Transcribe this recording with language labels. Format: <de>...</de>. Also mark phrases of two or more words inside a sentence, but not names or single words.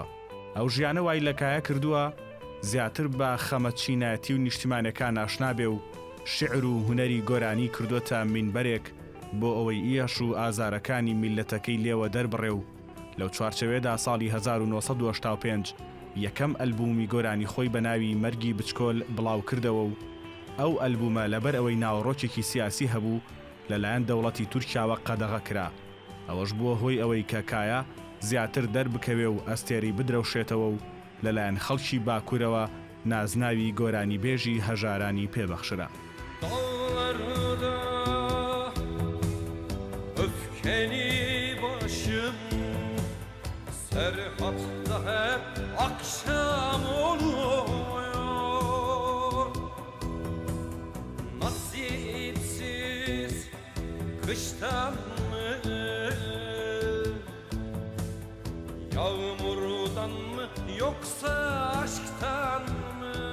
<ckb>ئەو ژیانە وای لە کایە کردووە زیاتر بە خەمەتچینایەتی و نیشتیمانەکان ئاشنا بێ و شیعر و هونەری گۆرانی کردوتە مینبەرێک بۆ ئەوەی ئیەش و ئازارەکانی میلەتەکەی لێوە دەربڕێ و لەو چوارچەوێدا ساڵی 1985 یەکەم ئەلبومی گۆرانی خۆی بە ناوی مەرگی بچکۆل بڵاو کردەوە و ئەو ئەلبومە لەبەر ئەوەی ناوەڕۆکێکی سیاسی هەبوو لەلایەن دەوڵەتی تورکیاوە قەدەغە کرا. ئەوەش بووە هۆی ئەوەی کە کایە زیاتر دەربکەوێ و ئەستێری بدرەوشێتەوە و لەلایەن خەڵکی باکوورەوە نازناوی گۆرانی بێژی هەژارانی پێبەخشرا.</ckb> <tr>Serhatta hep akşam oluyor, nasipsiz kıştan mı, yağmurdan mı, yoksa aşktan mı?</tr>